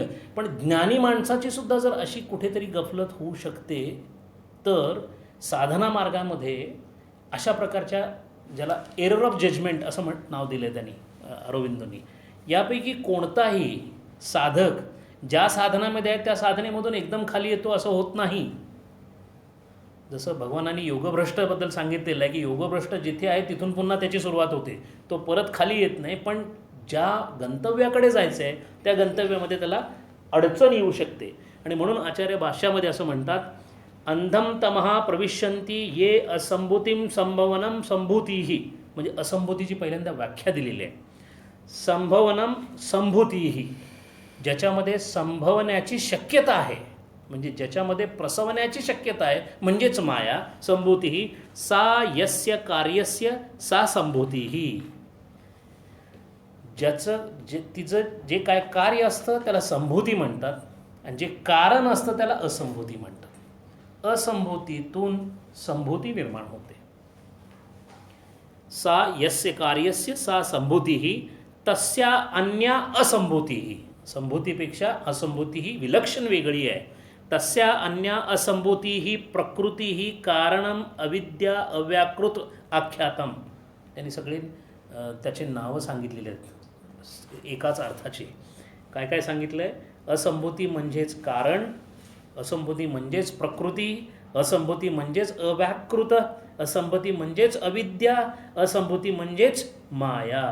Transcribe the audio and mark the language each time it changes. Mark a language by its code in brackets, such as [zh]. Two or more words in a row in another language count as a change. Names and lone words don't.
[mr] पण ज्ञानी माणसाची सुद्धा जर अशी कुठेतरी गफलत होऊ शकते तर साधना मार्गामध्ये अशा प्रकारच्या, ज्याला [en] error of judgment [mr] असं नाव दिलं आहे त्यांनी, अरविंदोंनी, यापैकी कोणताही साधक ज्या साधनामध्ये आहे त्या साधनेमधून एकदम खाली येतो असं होत नाही. जसं भगवानांनी योगभ्रष्टबद्दल सांगितलेलं आहे की योगभ्रष्ट जिथे आहे तिथून पुन्हा त्याची सुरुवात होते, तो परत खाली येत नाही. पण ज्या गंतव्याकडे जायचं आहे त्या गंतव्यामध्ये त्याला अडचण येऊ शकते. आणि म्हणून आचार्य भाष्यामध्ये असं म्हणतात, [sa] अंधम तमहा प्रविशंती ये असंभूतीम संभवनम संभूतीही. [mr] म्हणजे असंभूतीची पहिल्यांदा व्याख्या दिलेली आहे. [sa] संभवनम संभूतीही, [mr] ज्याच्यामध्ये संभवण्याची शक्यता आहे, म्हणजे ज्याच्यामध्ये प्रसवण्याची शक्यता आहे म्हणजेच माया. [sa] संभूतीही सा यस्य कार्यस्य सा संभूतीही. [mr] ज्याचं तिचं जे काय कार्य असतं त्याला संभूती म्हणतात आणि जे कारण असतं त्याला असंभूती म्हणतात. असंभूतीतून संभूती निर्माण होते. [sa] सा यस्य कार्यस्य सा संभूतीही तस्या अन्या असंभूतीही. [mr] संभूतीपेक्षा असंभूती विलक्षण वेगळी आहे. [sa] तस्या अन्या असंभूतीही प्रकृतीही कारणम अविद्या अव्याकृत आख्यातम. [mr] त्यांनी सगळे त्याचे नावं सांगितलेले आहेत एकाच अर्थाचे. काय काय सांगितलं आहे? असंभूती म्हणजेच कारण, असंभूती म्हणजेच प्रकृती, असंभूती म्हणजेच अव्याकृत, असंभूती म्हणजेच अविद्या, असंभूती म्हणजेच माया.